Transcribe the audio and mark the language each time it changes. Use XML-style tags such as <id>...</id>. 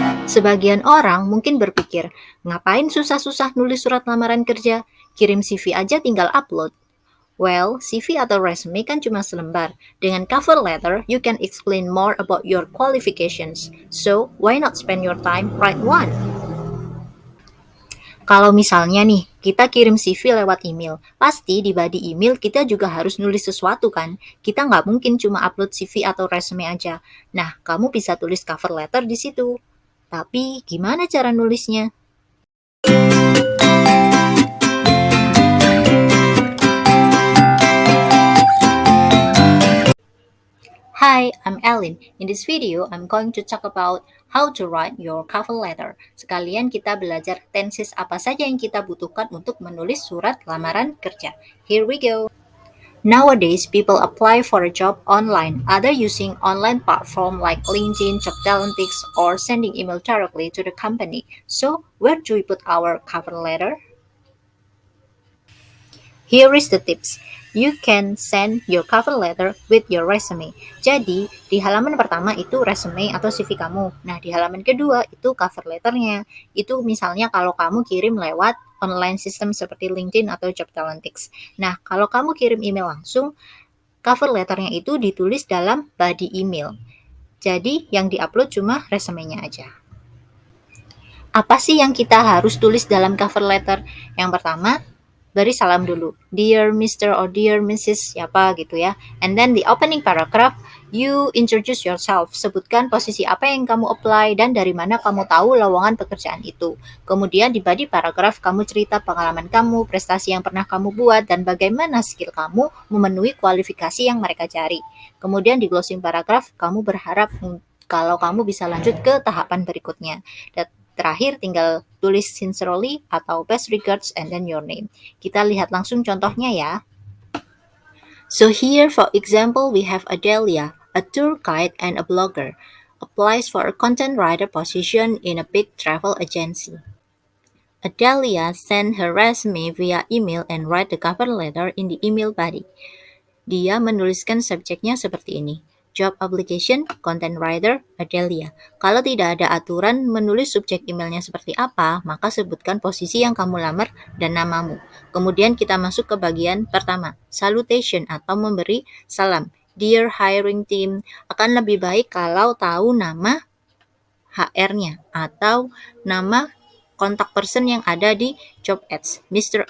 <id>Sebagian orang mungkin berpikir, ngapain susah-susah nulis surat lamaran kerja? Kirim CV aja tinggal upload. Well, CV atau resume kan cuma selembar.</id> <en>Dengan cover letter, you can explain more about your qualifications. So, why not spend your time write one?</en> <id>Kalau misalnya nih, kita kirim CV lewat email, pasti di body email kita juga harus nulis sesuatu kan? Kita nggak mungkin cuma upload CV atau resume aja. Nah, kamu bisa tulis cover letter di situ. Tapi, gimana cara nulisnya?</id> <en>Hi, I'm Ellen. In this video, I'm going to talk about how to write your cover letter.</en> <id>Sekalian kita belajar tenses apa saja yang kita butuhkan untuk menulis surat lamaran kerja.</id> <en>Here we go. Nowadays, people apply for a job online, either using online platform like LinkedIn, Jobtalentics, or sending email directly to the company. So, where do we put our cover letter? Here is the tips. You can send your cover letter with your resume.</en> <id>Jadi, di halaman pertama itu resume atau CV kamu. Nah, di halaman kedua itu cover letternya. Itu misalnya kalau kamu kirim lewat online system seperti LinkedIn atau Jobtalentics. Nah, kalau kamu kirim email langsung, cover letternya itu ditulis dalam body email. Jadi, yang diupload cuma resumenya aja. Apa sih yang kita harus tulis dalam cover letter? Yang pertama, beri salam dulu.</id> <en>Dear Mr. or Dear Mrs.</en> <id>siapa gitu ya.</id> <en>And then the opening paragraph, you introduce yourself.</en> <id>Sebutkan posisi apa yang kamu apply dan dari mana kamu tahu lowongan pekerjaan itu. Kemudian di body paragraph, kamu cerita pengalaman kamu, prestasi yang pernah kamu buat, dan bagaimana skill kamu memenuhi kualifikasi yang mereka cari. Kemudian di closing paragraph, kamu berharap kalau kamu bisa lanjut ke tahapan berikutnya. Dan terakhir tinggal tulis</id> <en>sincerely atau best regards and then your name.</en> <id>Kita lihat langsung contohnya ya.</id> <en>So here for example we have Adelia, a tour guide and a blogger, applies for a content writer position in a big travel agency. Adelia sent her resume via email and write the cover letter in the email body.</en> <id>Dia menuliskan subjeknya seperti ini.</id> <en>Job application, content writer, Adelia.</en> <id>Kalau tidak ada aturan menulis subjek emailnya seperti apa, maka sebutkan posisi yang kamu lamar dan namamu. Kemudian kita masuk ke bagian pertama, salutation atau memberi salam.</id> <en>Dear hiring team,</en> <id>akan lebih baik kalau tahu nama HR-nya atau nama kontak person yang ada di job ads, Mr.</id>